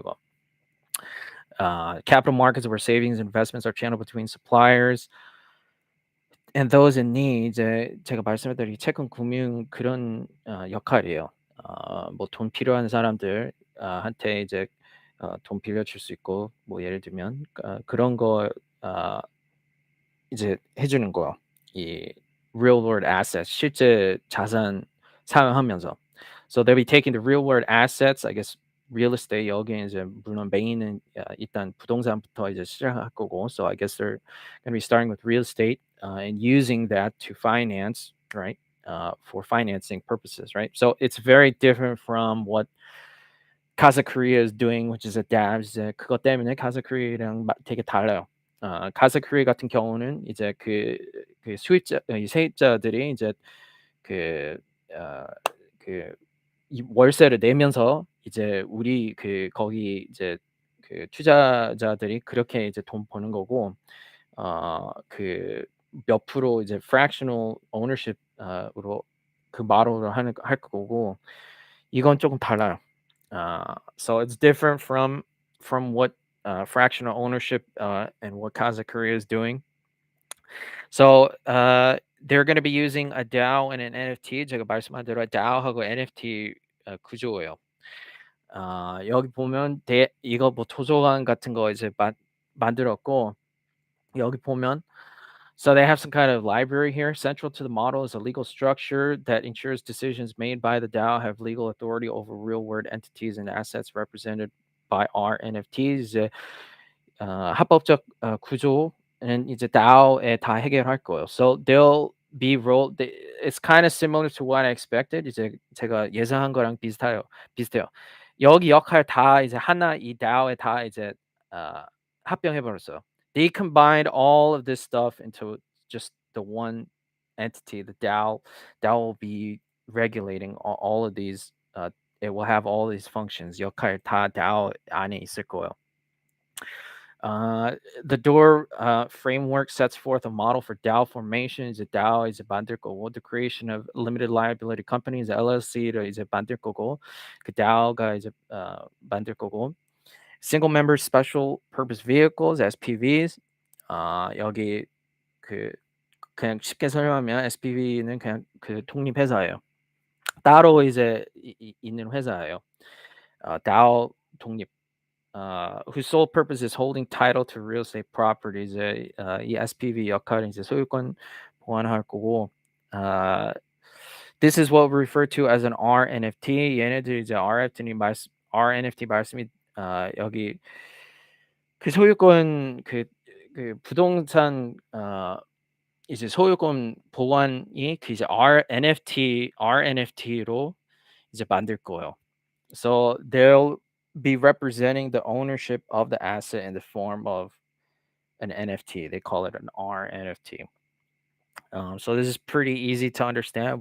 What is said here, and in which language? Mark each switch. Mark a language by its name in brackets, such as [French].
[Korean] 이거. [English] Capital markets where savings and investments are channeled between suppliers and those in need. [Korean] 이제 제가 말씀드린 채권 금융 그런 역할이에요. 뭐 돈 필요한 사람들 한테 이제 돈 빌려줄 수 있고, 뭐 예를 들면 그런 거 어, 이제 해 주는 거예요. 이 [English] real world assets [Korean] 실제 자산 사용하면서. [English] So they'll be taking the real world assets, I guess real estate [Korean] 여기에 이제 물론 메인은 일단 부동산부터 이제 시작할 거고. [English] So I guess they're going to be starting with real estate and using that to finance, right? For financing purposes, right? So it's very different from what Casa Korea is doing, which is a dabs. [Korean] 이제 그것 때문에 Casa Korea랑 되게 달라요. Casa Korea 같은 경우는 이제 그 수입자 이 세입자들이 이제 그 어 그 이 월세를 내면서 이제 우리 거기 이제 그 투자자들이 그렇게 이제 돈 버는 거고, 그 몇 프로 이제 fractional ownership 으로 그 모델로 할 거고, 이건 조금 달라요. [English] So it's different from what fractional ownership and what Casa Korea is doing. So they're going to be using a DAO and an NFT. [Korean] 제가 말씀한 대로 DAO하고 NFT 구조예요. 여기 보면 이거 뭐 도서관 같은 거 이제 만들었고, 여기 보면 [English] so they have some kind of library here. Central to the model is a legal structure that ensures decisions made by the DAO have legal authority over real-world entities and assets represented by our NFTs. [Korean] 합법적 구조는 이제 DAO에 다 해결할 거예요. [English] So they'll be rolled. It's kind of similar to what I expected. [Korean] 이제 제가 예상한 거랑 비슷해요. 여기 역할 다 이제 하나 이 DAO에 다 이제 합병해 버렸어요. [English] They combined all of this stuff into just the one entity. The DAO will be regulating all of these. It will have all these functions. [Korean] 역할 다 DAO 안에 있을 거예요. [English] The door framework sets forth a model for DAO formation. [Korean] 이제 DAO 이제 만들 거고, [English] the creation of limited liability companies, [Korean] LLC를 이제 만들 거고, 그 DAO가 이제 만들 거고, [English] single member special purpose vehicles (SPVs). [Korean] 여기 그냥 쉽게 설명하면 SPV는 그냥 그 독립 회사예요. 따로 이제 있는 회사예요. DAO 독립. [English] Whose sole purpose is holding title to real estate properties. [Korean] 이 SPV 역할은 이제 소유권 보완할 거고, [English] this is what we refer to as an RNFT. [Korean] 얘네들 이제 RNFT 말씀이 여기 그 소유권 그 부동산 이제 소유권 보관이 그 이제 RNFT로 이제 만들 거예요. [English] So they'll be representing the ownership of the asset in the form of an NFT. They call it an RNFT. So this is pretty easy to understand.